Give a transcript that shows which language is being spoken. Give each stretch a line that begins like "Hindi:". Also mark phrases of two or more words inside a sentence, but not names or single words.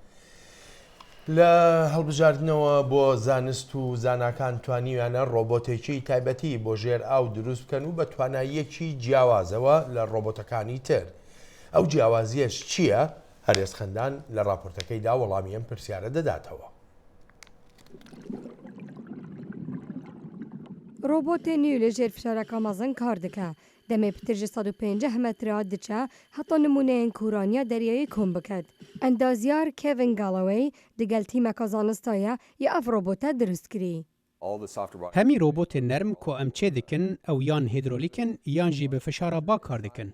Central Kurdish: لە هەڵبژاردنەوە بۆ زانست و زاناکان توانیویانە ڕۆبۆتێکی تایبەتی بۆ ژێر ئاو دروست بکەن و بە تواناییەکی جیاوازەوە لە ڕۆبۆتەکانی تر ئەو جیاوازیەش چییە؟ هەرێز خەندان لە راپۆرتەکەیدا وەڵامی ئەم پرسیارە دەداتەوە.
Kurdish: ڕۆبۆتێ نیو لە ژێر فشارەکە مەزن کار دکە. دەمێ پتر ji 150 metre diçe heta nimuneyên kûraniya deryayê kom biket. Endazyar Kevin Galloway digel tîmeka zanistaye ya ev robota dirust kirî. Hemî robotên nerm ku em çê dikin ew yan hîdrolîkin yan jî bi fişara ba kar dikin.